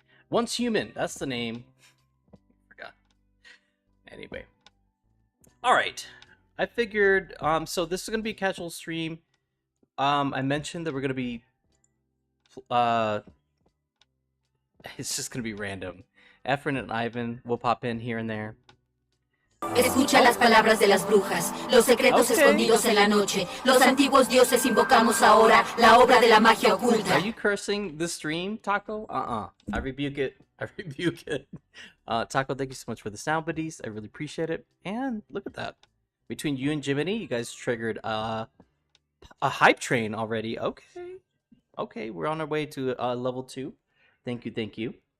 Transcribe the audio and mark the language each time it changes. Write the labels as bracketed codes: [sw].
[en] Once Human, that's the name. Forgot. Anyway. Alright. I figured so this is gonna be a casual stream. I mentioned that we're gonna be it's just gonna be random. Efren and Ivan will pop in here and there. [es] Escucha las palabras de las brujas, los secretos escondidos en la noche. Los antiguos dioses invocamos ahora la obra de la magia oculta. [en] Are you cursing the stream, Taco? I rebuke it. I rebuke it. Taco, thank you so much for the sound buddies. I really appreciate it. And look at that. Between you and Jiminy, you guys triggered a hype train already. Okay, we're on our way to level 2. Thank you.